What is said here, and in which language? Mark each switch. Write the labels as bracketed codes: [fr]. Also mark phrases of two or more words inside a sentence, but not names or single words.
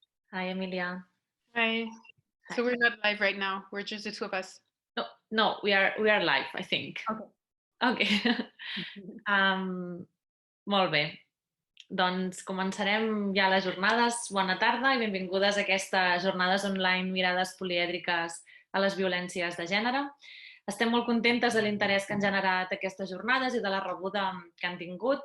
[en] Hi, Emilia. Hi. Hi. So we're not live right now. We're just the two of us. No, we are live, I think. Okay. [ca] Okay. Molt bé. Doncs començarem ja les jornades. Bona tarda i benvingudes a aquestes jornades online Mirades Polièdriques a les violències de gènere. Estem molt contentes de l'interès que han generat aquestes jornades i de la rebuda que han tingut.